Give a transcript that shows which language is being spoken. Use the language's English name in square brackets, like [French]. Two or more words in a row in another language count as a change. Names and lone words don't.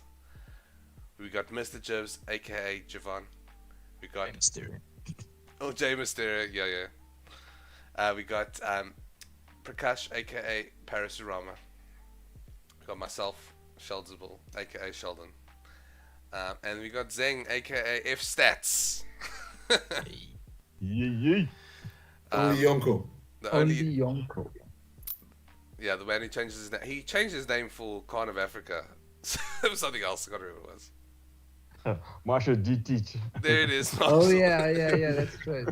[English] We got MrJivs, aka Jivan. We got Jay Mysterio, yeah. We got Prakash, aka Parasurama. We got myself, Sheldzable, aka Sheldon. And we got Zeng, aka fstats. Yee. Only Yonko. Only Yonko. Yeah, the man who changes his name. He changed his name for CarnivAfrica. It was something else. I can't remember what it was. Marshall D teach. There it is. Oh yeah, that's right.